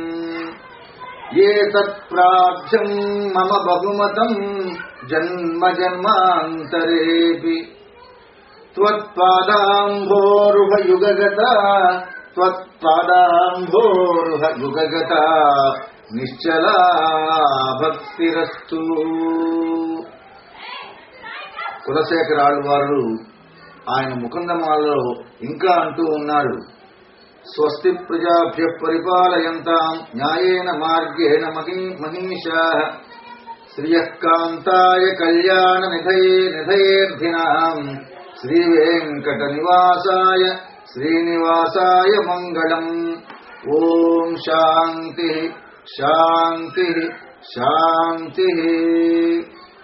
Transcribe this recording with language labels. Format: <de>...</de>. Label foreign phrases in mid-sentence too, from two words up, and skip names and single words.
<sa>ఏతత్ ప్రాప్యం మమ బహుమతం జన్మ జన్మాంతరేపి త్వత్పాదాంభోరుహ యుగగత త్వత్పాదాంభోరుహ యుగగత నిశ్చలా భక్తిరస్తు.</sa> <te>కులశేఖరాళ్వారు ఆయన ముకుందమాలలో ఇంకా అంటూ ఉన్నారు,</te> <sa>స్వస్తి ప్రజాభ్య పరిపాలయంతాం న్యాయేన మార్గేణ మహీషాః శ్రియః కాంతాయ కళ్యాణ నిధయేర్ధినాం శ్రీవేంకట నివాసాయ శ్రీనివాసాయ మంగళం. ఓం శాంతి శాంతి శాంతి.</sa>